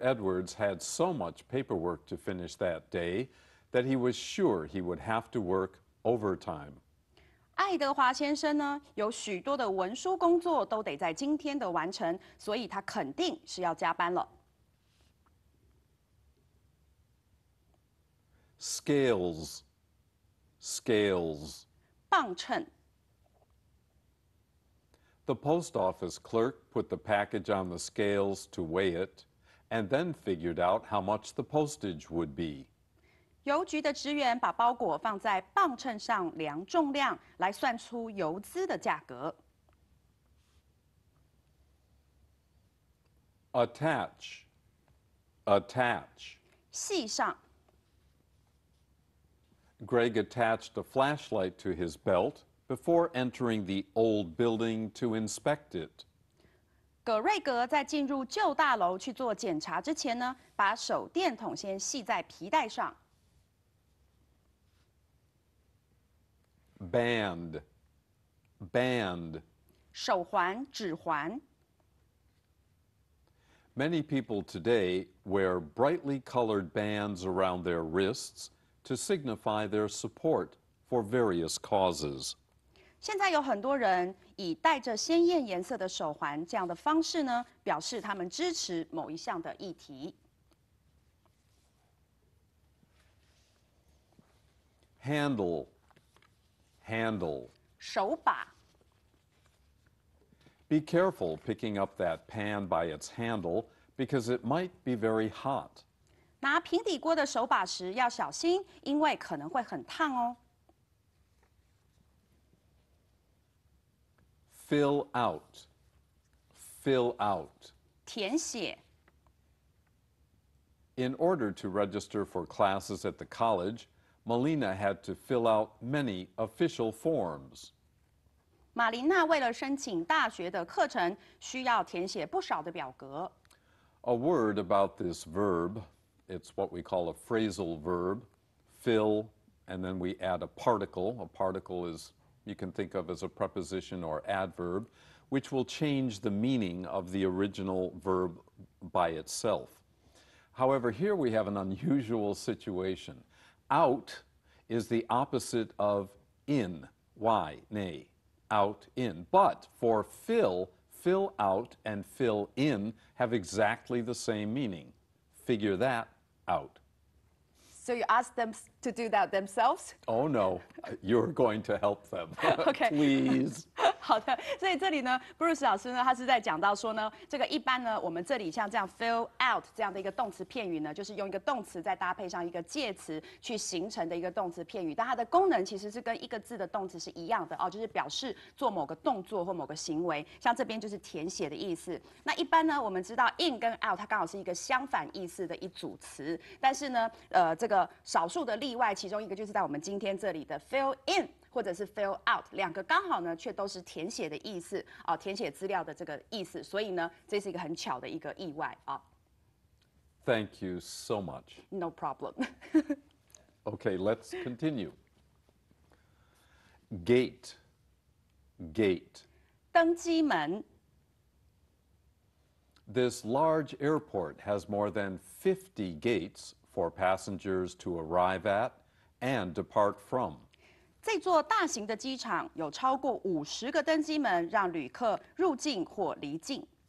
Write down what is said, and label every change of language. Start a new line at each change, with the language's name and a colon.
English: Edwards had so much paperwork to finish that day that he was sure he would have to work overtime.
Chinese: 爱德华先生呢，有许多的文书工作都得在今天的完成，所以他肯定是要加班了。
English: Scales. Scales.
Chinese: 磅秤。
English: The post office clerk put the package on the scales to weigh it, and then figured out how much the postage would be.
Chinese: 邮局的职员把包裹放在磅秤上量重量，来算出邮资的价格。
English: Attach. Attach.
Chinese: 系上。
English: Greg attached a flashlight to his belt before entering the old building to inspect it.
Chinese: 葛瑞格在进入旧大楼去做检查之前呢，把手电筒先系在皮带上。
English: Band. Band.
Chinese: 手环、指环。
English: Many people today wear brightly colored bands around their wrists to signify their support for various causes.
Chinese: 现在有很多人以带着鲜艳颜色的手环这样的方式呢，表示他们支持某一项的议题。
English: Handle. Handle.
Chinese: 手把。
English: Be careful picking up that pan by its handle because it might be very hot.
Chinese: 拿平底锅的手把时要小心，因为可能会很烫哦。
English: Fill out. Fill out.
Chinese: 填写。
English: In order to register for classes at the college, Melina had to fill out many official forms.
Chinese: 玛琳娜为了申请大学的课程，需要填写不少的表格。
English: A word about this verb, it's what we call a phrasal verb, fill, and then we add a particle. A particle is, you can think of as a preposition or adverb, which will change the meaning of the original verb by itself. However, here we have an unusual situation. Out is the opposite of in, nay, out, in. But for fill, fill out and fill in have exactly the same meaning. Figure that out. So you ask them to do that themselves? Oh no, you're going to help them. Okay. Please.
Chinese: 好的，所以这里呢，Bruce 老师呢，他是在讲到说呢，这个一般呢，我们这里像这样 fill out 这样的一个动词片语呢，就是用一个动词再搭配上一个介词去形成的一个动词片语，但它的功能其实是跟一个字的动词是一样的哦，就是表示做某个动作或某个行为，像这边就是填写的意思。那一般呢，我们知道 in 跟 out 它刚好是一个相反意思的一组词，但是呢，这个少数的例外，其中一个就是在我们今天这里的 fill in。或者是 fill out， 两个刚好呢，却都是填写的意思啊，填写资料的这个意思，所以呢，这是一个很巧的一个意外啊。
English: Thank you so much. No problem. Okay, let's continue. Gate. Gate.
Chinese: 登机门。
English: This large airport has more than 50 gates for passengers to arrive at and depart from.
Chinese: 这座大型的机场有超过50个登机门，让旅客入境或离境。